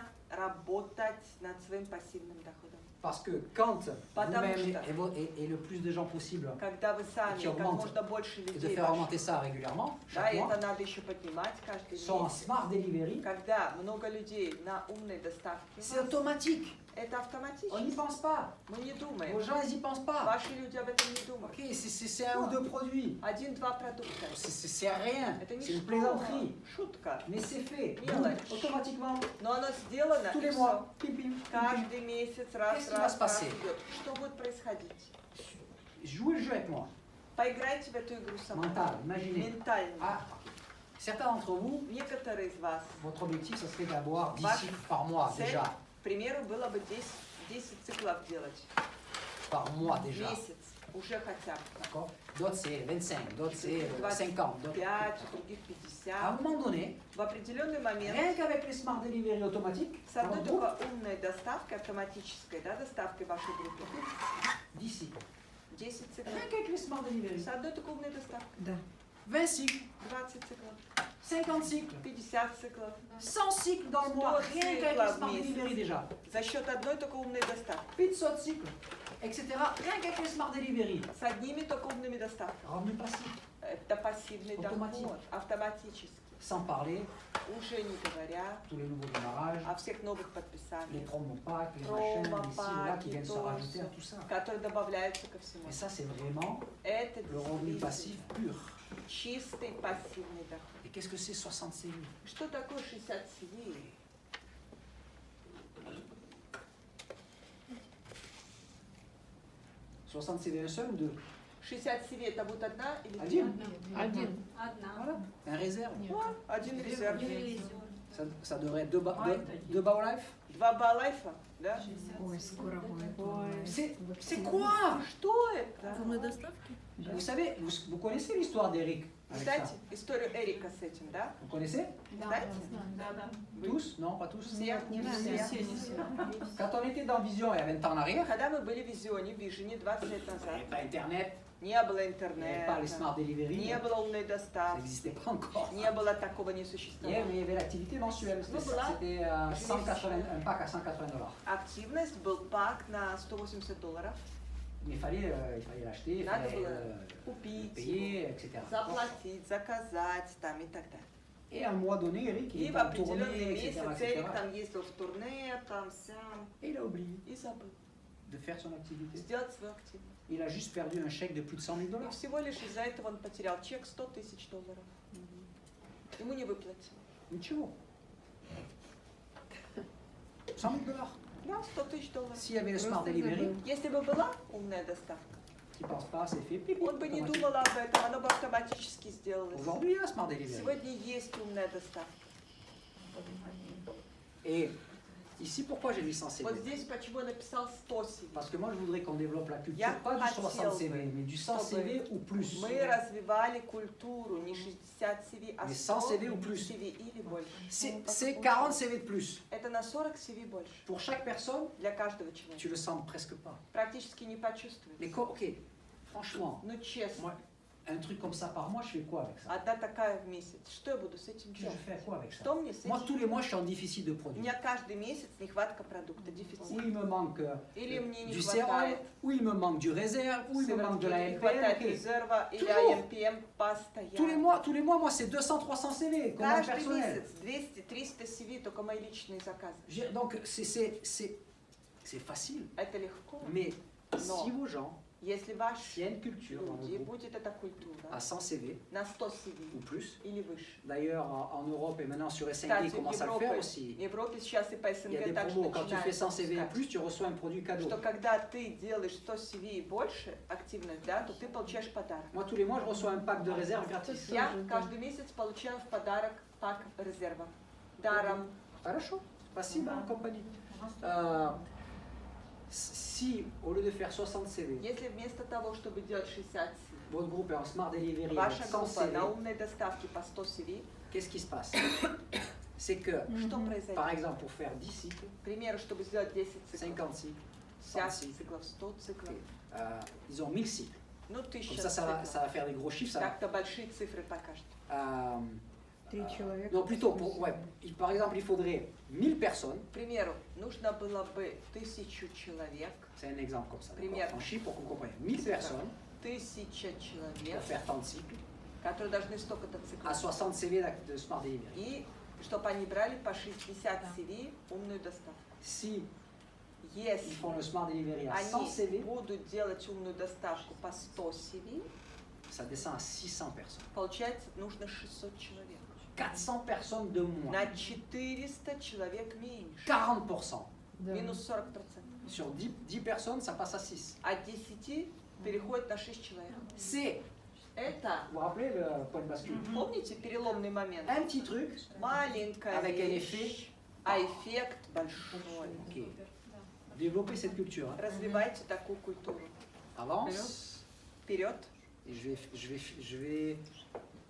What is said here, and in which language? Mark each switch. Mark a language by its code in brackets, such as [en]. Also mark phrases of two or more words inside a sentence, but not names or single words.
[ru] работать над своим пассивным доходом. [fr] Parce que quand [ru] Потому [fr] vous-même et le plus de gens possible, [ru] Когда вы сами, [fr] qui [ru] как [fr] augmente, [ru] можно больше [fr] et de [ru] людей, [fr] faire augmenter ça régulièrement, [ru] да, [fr] chaque [ru] и [fr] mois, [ru] это надо еще поднимать каждый [fr] sur un [ru] месяц. [fr] smart delivery, [ru] Когда много людей на умной доставке, [fr] c'est automatique. [ru] это [fr] On n'y [ru] автоматически. [fr] pense pas. [ru] Мы не [fr] Vos [ru] думаем. [fr] gens, ils n'y pensent pas. [ru] Ваши люди об этом не думают. [fr] Ok, c'est un ou deux produits. [ru] Один-два продукта. [fr] C'est rien. [ru] Это не [fr] C'est une [ru] что, [fr] plaisanterie. [ru] шутка. [fr] Mais c'est fait. [ru] Мелочь. [fr] Automatiquement, [ru] Но оно сделано, [fr] tous [ru] и [fr] les [ru] все. [fr] mois. Pim, pim, pim, pim. [ru] Каждый месяц, раз, [fr] Qu'est-ce qui va se [ru] раз [fr] passer? [ru] идет. Что будет происходить? [fr] Jouez le jeu avec moi. [ru] Поиграйте в эту игру со мной. [fr] Mental, imaginez. [ru] Ментально. [fr] Ah, ok. Certains d'entre vous, [ru] Некоторые из вас, [fr] votre objectif, ce serait d'avoir 10 Vache. cycles par mois [ru] цель, [fr] déjà. [ru] к примеру, было бы 10 циклов делать. [fr] Par mois déjà. [ru] Месяц. Уже хотя бы. [fr] D'accord? D'autres c'est 25, d'autres c'est 50. d'autres- 5, [ru] у других [fr] À 50. un moment donné, [ru] В определенный момент [fr] rien qu'avec les smart delivery automatiques, [ru] с одной [fr] dans votre [ru] только умной доставкой, автоматической, да, доставкой вашей группы, [fr] groupe, 10 cycles. [ru] 10 циклов. [fr] Rien qu'avec les smart delivery. [ru] С одной только умной доставкой. Да. [fr] 20 cycles, [ru] 20 циклов, [fr] 50 cycles, [ru] 50 циклов. [fr] 100 cycles dans le mois, rien qu'avec les smart delivery déjà. [ru] За счет одной только умной доставки. [fr] 500 cycles, etc. Rien qu'avec les smart delivery. [ru] С одними только умными доставками. [fr] Revenu passif. [ru] Это пассивный Автоматически. доход. Автоматически. [fr] Sans parler, [ru] Уже не говоря [fr] tous les nouveaux démarrages, [ru] о всех новых [fr] les [ru] подписаниях, [fr] promo packs, les machins, les ci, les là qui viennent se [ru] Promo [fr] rajouter à [ru] packs, [fr] tout ça. [ru] которые добавляются ко всему. [fr] Et ça, c'est vraiment [ru] Это [fr] le revenu [ru] действительно [fr] passif pur. [ru] чистый пассивный доход. [fr] Et qu'est-ce que c'est 60 cellules? [ru] Что такое 60 CV? [fr] 60 c'est un seul ou deux? [ru] 60 CV это будет одна или две? Один. Один. [fr] Voilà, un réserve. [ru] Вот, один резерв. [fr] Ça devrait être deux Baolife. [ru] Два балайфа, да? Ой, скоро будет. [fr] C'est quoi? [ru] Что это? Умной доставки? [fr] Vous savez, vous connaissez l'histoire d'Eric avec ça? [ru] Знаете историю Эрика с этим, да? [fr] Vous connaissez? [ru] Знаете? Вы- [fr] Tous? Non, pas tous. [ru] Все? не все. [fr] Quand on était dans Vision il y a 20 ans en arrière, [ru] Когда мы были в Визионе, в Вижене 20 лет [fr] il n'y [ru] назад, [fr] avait pas Internet, [ru] не было [fr] il n'y avait pas les [ru] интернета, [fr] smart delivery, [ru] не было умной [fr] ça [ru] доставки, [fr] n'existait pas encore. [ru] не было такого, не [fr] Mais [ru] существовало. [fr] il y avait l'activité mensuelle, c'était [ru] Ну, была. [fr] c'était, 180 un pack à 180 $. [ru] Активность был пак на $180. [fr] Mais il fallait l'acheter, il [ru] Надо [fr] fallait [ru] было купить, [fr] payer, etc. [ru] заплатить, заказать там и так далее. [fr] Et à un mois donné, Eric, il [ru] И в [fr] était en tournée, [ru] определенный [fr] etc., [ru] месяц [fr] etc. [ru] Эрик там ездил в турне, там, сям, [fr] Et il a oublié [ru] и забыл [fr] de faire son activité. [ru] сделать свою активность. [fr] Il a juste perdu un chèque de plus de 100 000 [ru] И $. всего лишь из-за этого он потерял чек $100 000. Ему не выплатили. Ничего. 100 000 $. Да, $100 000. [fr] S'il y avait le smart delivery, [ru] Если бы была умная доставка, [fr] qui ne pense pas, c'est fait. Pip, pip, [ru] он бы не [fr] automatique. [ru] думал об этом, оно бы автоматически сделалось. [fr] Aujourd'hui, il y a smart delivery. [ru] Сегодня есть умная доставка. [fr] Et ici, pourquoi j'ai mis 100 CV? [ru] Вот здесь почему я написал 100 CV. [fr] Parce que moi, je voudrais qu'on développe la culture, [ru] Я [fr] pas du 60 [ru] хотел [fr] CV, [ru] бы, [fr] mais du 100 [ru] чтобы [fr] CV ou plus. [ru] Мы развивали культуру не 60 CV, а [fr] Mais 100 100 CV ou plus. [ru] CV или больше. [fr] C'est 40 CV de plus. [ru] Это на 40 CV больше. [fr] Pour chaque personne, [ru] Для каждого [fr] tu [ru] человека. [fr] le sens presque pas. [ru] Практически не почувствуешь. [fr] Mais ok, franchement, [ru] Ну честно, [fr] moi, un truc comme ça par mois, je fais quoi avec ça? [ru] одна такая в месяц. Что я буду с этим [fr] Je [ru] делать? [fr] fais quoi avec ça? [ru] Что мне с [fr] Moi, [ru] этим? [fr] tous les mois, je suis en déficit de [ru] У [fr] produits. [ru] меня каждый месяц нехватка продукта, [fr] Ou [ru] дефицит. [fr] il me manque [ru] Или мне не [fr] du sérum, [ru] хватает [fr] ou il me manque du réserve, ou il me manque de la [ru] сыворотки, не [fr] LPM. [ru] хватает ok. резерва или [fr] Toujours. [ru] IMPM [fr] Tous les [ru] постоянно. [fr] mois, moi, c'est 200-300 CV, commande [ru] Каждый [fr] personnelle. [ru] месяц 200-300 CV, только мои личные заказы. [fr] Donc, c'est facile. [ru] Это легко. [fr] Mais Non. si vos gens, [ru] Если [fr] s'il [ru] ваши [fr] y a une culture dans [ru] люди, [fr] le groupe [ru] будет эта культура [fr] à 100 CV [ru] на 100 [fr] ou [ru] CV [fr] plus, [ru] или выше. [fr] d'ailleurs en Europe et maintenant sur SNG, [ru] Кстати, [fr] ils [ru] в [fr] commencent à le faire aussi. [ru] Европе сейчас и по [fr] Il y a [ru] СНГ [fr] des [ru] также [fr] promos, quand tu fais [ru] начинают [fr] 100 CV et [ru] выпускать, [fr] plus, tu reçois un produit cadeau. [ru] что когда ты делаешь 100 CV и больше, активность, да, то ты получаешь подарок. [fr] Moi, tous les mois, je reçois un pack de réserve gratis. [ru] Я каждый месяц получаю в подарок пак резерва. Даром. Хорошо, спасибо, [fr] compagnie. Si, au lieu de faire 60 CV, [ru] Если вместо того, чтобы делать 60 CV, [fr] votre groupe est en smart delivery avec [ru] ваша [fr] 100 [ru] группа CV, на умной доставке по 100 CV, [fr] qu'est-ce qui se passe? C'est que, [ru] что [fr] par [ru] произойдет? [fr] exemple, pour faire 10 cycles, [ru] К примеру, чтобы сделать 10 циклов, [fr] 50 cycles, 100 [ru] 50 [fr] cycles, [ru] циклов, 100 циклов, [fr] ils ont 1000 cycles. [ru] ну [fr] Comme [ru] 1000 [fr] ça, ça [ru] циклов. [fr] va faire des gros chiffres. Ça va. [ru] Как-то большие цифры покажут. 3 человека. [fr] Non, plutôt, ouais, par exemple, il faudrait 1000 personnes. [ru] К примеру, нужно было бы 1000 человек, [fr] C'est un exemple comme ça. [ru] Пример. [fr] En chiffres pour que vous compreniez. 1000 personnes [ru] 1000 человек, [fr] pour faire tant de cycles [ru] которые должны столько-то [fr] à [ru] циклов. [fr] 60 CV de Smart Delivery. [ru] И чтобы они брали по 60 CV умную доставку. [fr] Si ils [ru] Если [fr] font le Smart Delivery à 100 [ru] они CV, будут делать умную доставку по 100 CV, [fr] ça descend à 600 personnes. [ru] получается, нужно 600 человек. [fr] 400 personnes de moins. [ru] На 400 человек меньше. 40%. Да. Минус 40%. [fr] Sur 10 personnes, ça passe à 6. [ru] От 10 переходит на 6 человек. [fr] C'est, [ru] Это, [fr] vous vous rappelez le point de bascule? [ru] помните, переломный момент? [fr] Un petit truc [ru] Маленькая [fr] avec un [ru] вещь, [fr] effet. [ru] а эффект большой. [fr] Ok. Développer cette culture. Hein. [ru] Развивайте такую культуру. [fr] Avance. [ru] Вперед. [fr] Et je vais